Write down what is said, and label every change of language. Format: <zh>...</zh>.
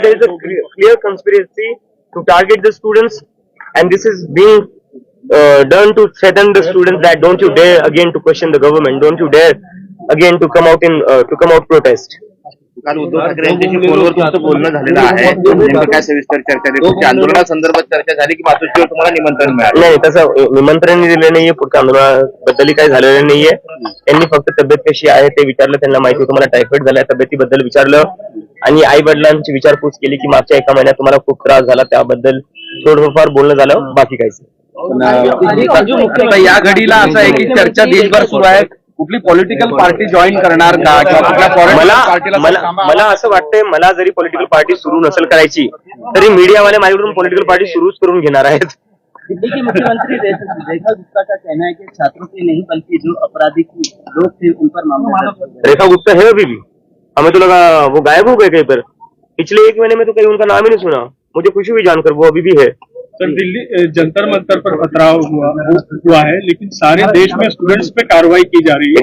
<en>There is a clear conspiracy to target the students, and this is being done to threaten the students that don't you dare again to question the government, don't you dare again to come out protest.</en> <mr>काल उद्धव ठाकरे यांच्याशी फोनवर तुमचं बोलणं झालेलं आहे. नेमकं काय सविस्तर चर्चा झाली? तुमच्या आंदोलनासंदर्भात चर्चा झाली की मातोश्रीवर तुम्हाला निमंत्रण मिळालं? नाही, तसं निमंत्रण दिलेलं नाहीये. पुढच्या आंदोलनाबद्दल काही झालेलं नाहीये. त्यांनी फक्त तब्येत कशी आहे ते विचारलं. त्यांना माहिती होतं मला टायफॉइड झालाय, तब्येतीबद्दल विचारलं आणि आई वडिलांची विचारपूस केली की मागच्या एका महिन्यात तुम्हाला खूप त्रास झाला, त्याबद्दल थोडंफार बोलणं झालं, बाकी काहीच नाही. या घडीला असं आहे की चर्चा देशभर सुरू आहे. कुठली पॉलिटिकल पार्टी जॉईन करणार का, किंवा कुठल्या फॉरेन पार्टीला? मला असं वाटतंय, मला जरी पॉलिटिकल पार्टी सुरू नसेल करायची तरी मीडियावाले माझ्याकडून पॉलिटिकल पार्टी सुरूच करून घेणार आहेत.</mr> <hi>दिल्ली के मुख्यमंत्री रेखा गुप्ता का कहना है कि छात्रों के नहीं बल्कि जो आपराधिक लोग थे उन पर मामला दर्ज है। रेखा गुप्ता है अभी भी? हमें तो लगा वो गायब हो गए कहीं पर. पिछले एक महीने में तो कहीं उनका नाम ही नहीं सुना. मुझे खुशी हुई जानकर वो अभी भी है. सर, दिल्ली जंतर मंतर पर पथराव हुआ है, लेकिन सारे देश में स्टूडेंट्स पे कार्रवाई की जा रही है.</hi>